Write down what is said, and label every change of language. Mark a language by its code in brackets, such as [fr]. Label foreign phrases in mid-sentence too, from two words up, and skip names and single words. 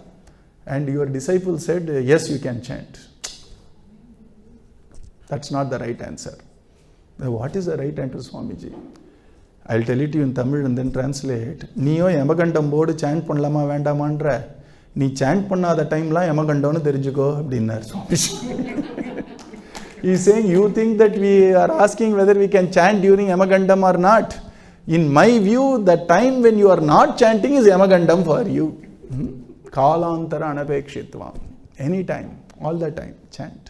[en] And your disciple said, yes, you can chant. That's not the right answer. What is the right answer, Swamiji? I'll tell it to you in Tamil and then translate. [ta] நீயோ யமகண்டம் போது chant பண்ணலாமா வேண்டாமான்றா. Nee chant panna [en] the time [ta] ல யமகண்டம்னு தெரிஞ்சுக்கோ அப்டின்னார் ஸ்வாமிஜி. [en] He's saying, you think that we are asking whether we can chant during Yamagandam or not. In my view, the time when you are not chanting is Yamagandam for you. [sa] कालान्तर अनपेक्षित्वम्. [en] Anytime, all the time, chant.